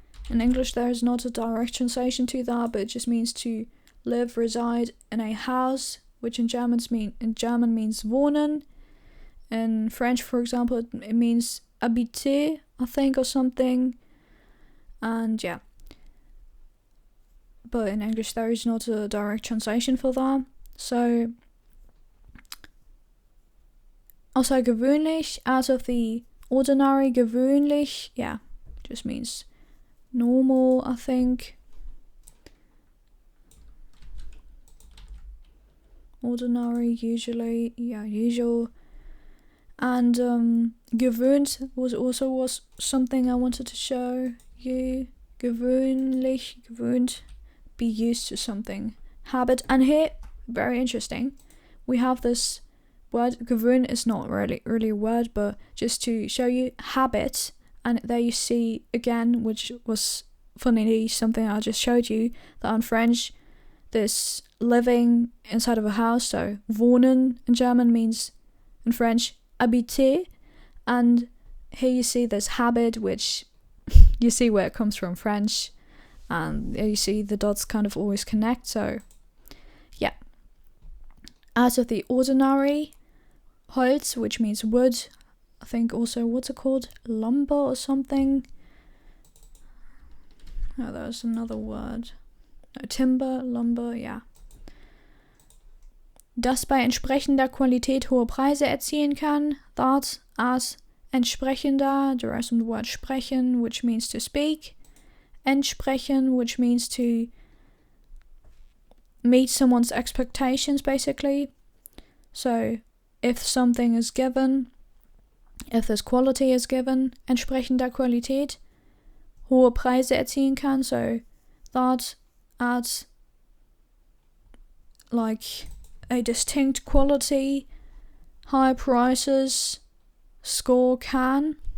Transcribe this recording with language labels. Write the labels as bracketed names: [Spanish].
[English] In English there is not a direct translation to that, but it just means to live, reside in a house, which in German means wohnen. In French, for example, it means habiter, I think, or something. And but in English there is not a direct translation for that. So außergewöhnlich, out of the ordinary. Gewöhnlich, just means normal, I think. Ordinary, usually, usual. And gewöhnt was something I wanted to show you. Gewöhnlich, gewöhnt, be used to something. Habit, and here, very interesting, we have this word. Gewöhnt is not really a word, but just to show you, habit. And there you see again, which was funnily something I just showed you, that in French, this living inside of a house, so wohnen in German means in French habiter, and here you see this habit, which you see where it comes from French, and you see the dots kind of always connect. So out of the ordinary. Holz, which means wood. I think also, what's it called? Lumber or something? Oh, there's another word. No, timber, lumber, [German] Das bei entsprechender Qualität hohe Preise erzielen kann. [English] That as entsprechender derives from the word sprechen, which means to speak. Entsprechen, which means to meet someone's expectations, basically. So, if something is given, if this quality is given, [German] entsprechender Qualität, hohe Preise erzielen kann, [English] so that at like a distinct quality, high prices, score can.